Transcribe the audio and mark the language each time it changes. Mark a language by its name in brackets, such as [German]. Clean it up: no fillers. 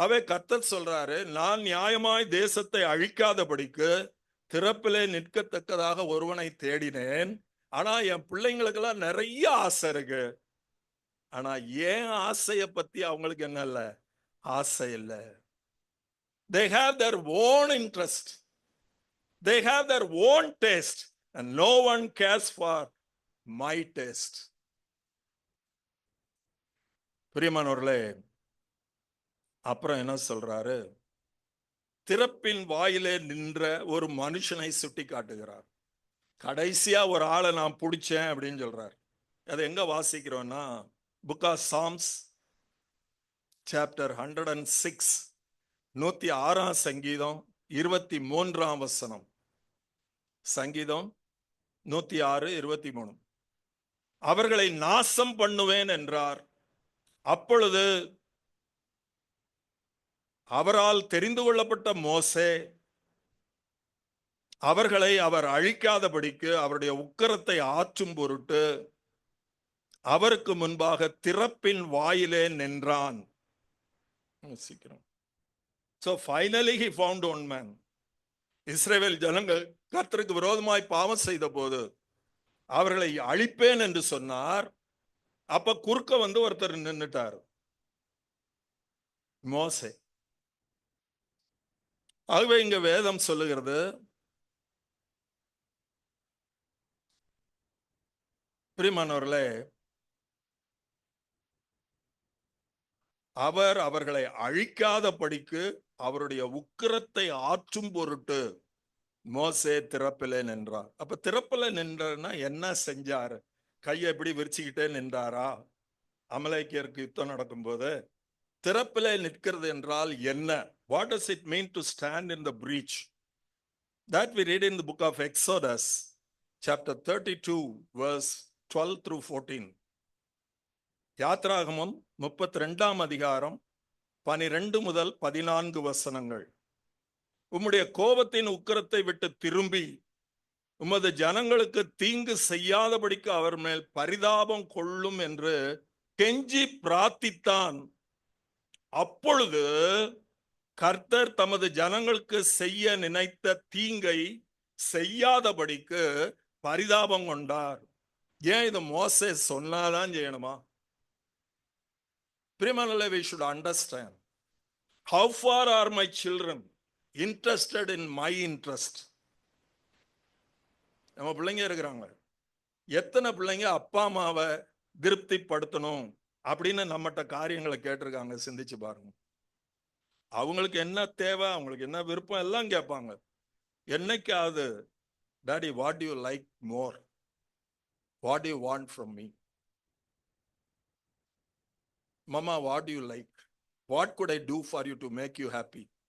[Tamil] கர்த்தர் சொல்றாரு, நான் நியாயமாய் தேசத்தை அழிக்காதபடிக்கு திறப்பிலே நிற்கத்தக்கதாக ஒருவனை தேடினேன். ஆனா என் பிள்ளைங்களுக்கெல்லாம் நிறைய ஆசை இருக்கு. ஆனா ஏன் ஆசைய பத்தி அவங்களுக்கு என்ன இல்ல, ஆசை இல்ல. [English] They have their own interest. They have their own taste. And no one cares for my taste. [Tamil] பிரியமானவர்களே, அப்புறம் என்ன சொல்றாரு? திறப்பின் வாயிலே நின்ற ஒரு மனுஷனை சுட்டி காட்டுகிறார். கடைசியா ஒரு ஆளை நான் பிடிச்சேன் அப்படின்னு சொல்றார். அதை எங்க வாசிக்கிறோம்னா, [English] book of Psalms chapter [Tamil] 106, 106 சங்கீதம் 23 வசனம். சங்கீதம் 106, 23. அவர்களை நாசம் பண்ணுவேன் என்றார். அப்பொழுது அவரால் தெரிந்து கொள்ளப்பட்ட மோசே அவர்களை அவர் அழிக்காதபடிக்கு அவருடைய உக்கிரத்தை ஆற்றும் பொருட்டு அவருக்கு முன்பாக திறப்பின் வாயிலே நின்றான். [English] So finally he found one man. [Tamil] இஸ்ரவேல் ஜனங்கள் கர்த்தருக்கு விரோதமாய் பாவம் செய்த போது அவர்களை அழிப்பேன் என்று சொன்னார். அப்ப குறுக்க வந்து ஒருத்தர் நின்னுட்டார், மோசே. ஆகவே இங்க வேதம் சொல்லுகிறது, பிரியமானவர்களே, அவர் அவர்களை அழிக்காதபடிக்கு அவருடைய உக்கிரத்தை ஆற்றும் பொருட்டு மோசே திறப்பிலே நின்றார். அப்ப திறப்பில நின்றா என்ன செஞ்சாரு? கையை எப்படி விரிச்சுக்கிட்டே நின்றாரா? அமலேக்கியருக்கு யுத்தம் நடக்கும் போது திறப்பிலே நிற்கிறது என்றால் என்ன? [English] What does it mean to stand in the breach? That we read in the book of Exodus, chapter 32, verse 12 through 14. [Tamil] யாத்ராகமம் 32 அதிகாரம் 12 முதல் 14 வசனங்கள். உம்முடைய கோபத்தின் உக்கிரத்தை விட்டு திரும்பி உமது ஜனங்களுக்கு தீங்கு செய்யாதபடிக்கு அவர் மேல் பரிதாபம் கொள்ளும் என்று கெஞ்சி பிரார்த்தித்தான். அப்பொழுது கர்த்தர் தமது ஜனங்களுக்கு செய்ய நினைத்த தீங்கை செய்யாதபடிக்கு பரிதாபம் கொண்டார். ஏன் இது மோசே சொன்னாதான் செய்யணுமா? [English] Primarily we should understand how far are my children interested in my interest. [Tamil] நம்ம பிள்ளைங்க இருக்கிறாங்க, எத்தனை பிள்ளைங்க அப்பா அம்மாவை திருப்திப்படுத்தணும் அப்படின்னு நம்மகிட்ட காரியங்களை கேட்டிருக்காங்க? சிந்திச்சு பாருங்க. அவங்களுக்கு என்ன தேவை, அவங்களுக்கு என்ன விருப்பம் எல்லாம் கேட்பாங்க. என்னைக்காவது [English] Daddy what do you like more, what do you want from me, mama what do you like, what good I do for you to make you happy?